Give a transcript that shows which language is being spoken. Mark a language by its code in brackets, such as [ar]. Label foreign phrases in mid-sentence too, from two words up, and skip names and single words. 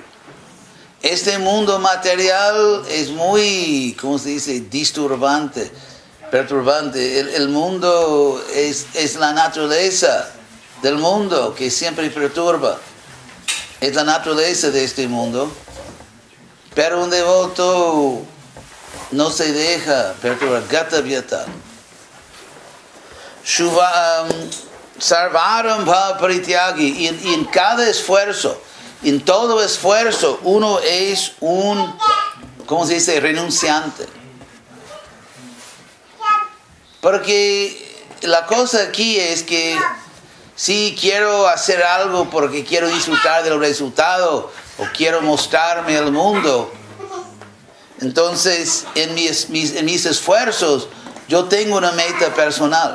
[es] Este mundo material es muy, ¿cómo se dice?, disturbante, perturbante. El mundo es la naturaleza del mundo que siempre perturba. Es la naturaleza de este mundo. Pero un devoto no se deja perturbar. [sa] Gata vyata. Sarvaram bhava parityagi. [es] Y en cada esfuerzo, en todo esfuerzo, uno es un, ¿cómo se dice?, renunciante. Porque la cosa aquí es que si quiero hacer algo porque quiero disfrutar del resultado o quiero mostrarme al mundo, entonces en mis esfuerzos yo tengo una meta personal.